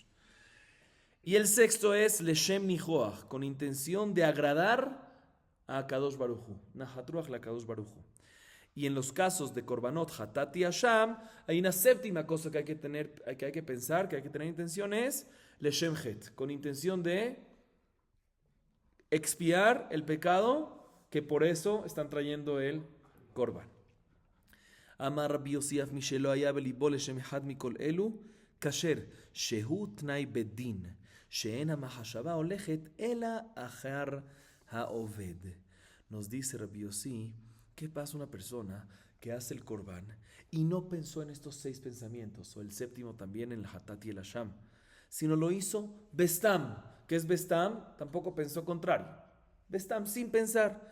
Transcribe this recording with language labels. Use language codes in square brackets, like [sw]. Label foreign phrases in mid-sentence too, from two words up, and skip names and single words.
[es] Y el sexto es [he] לשם ניחוח, [es] con intención de agradar a [he] קדוש ברוך הוא, נחת רוח לקדוש ברוך הוא. [es] Y en los casos de [he] קרבנות, חטאת [es] y Hasham, hay una séptima cosa que hay que pensar, que hay que tener intención es [he] לשם חטא, [es] con intención de expiar el pecado que por eso están trayendo el Korban. [he] אמר רבי יוסף מי שלא היה בלבו לשם אחד מכל אלו כשר שהוא תנאי בדין שאין המחשבה הולכת אלא אחר העובד. [es] Nos dice Rabbi Yossi, ¿qué pasa una persona que hace el Korban y no pensó en estos 6 pensamientos, o el séptimo también en el Hatat y el Hasham, sino lo hizo Bestam? ¿Qué es Bestam? Tampoco pensó contrario. Bestam, sin pensar.